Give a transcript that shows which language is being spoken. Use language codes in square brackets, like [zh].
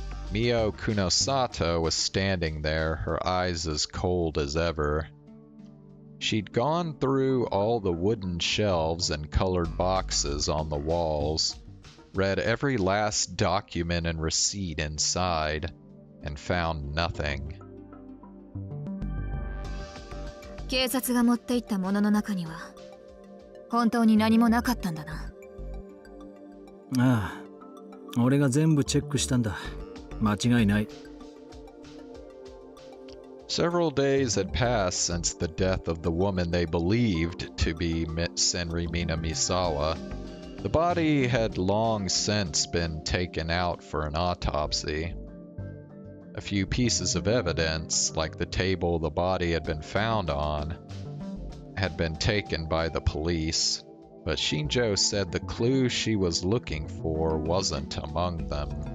[en] Mio Kunosato was standing there, her eyes as cold as ever. She'd gone through all the wooden shelves and colored boxes on the walls, read every last document and receipt inside, and found nothing. [ja] 警察が持っていったものの中には本当に何もなかったんだな。ああ、俺が全部チェックしたんだ。間違いない。 [en] Several days had passed since the death of the woman they believed to be Senri Minamisawa. The body had long since been taken out for an autopsy. A few pieces of evidence, like the table the body had been found on, had been taken by the police, but Shinjo said the clue she was looking for wasn't among them.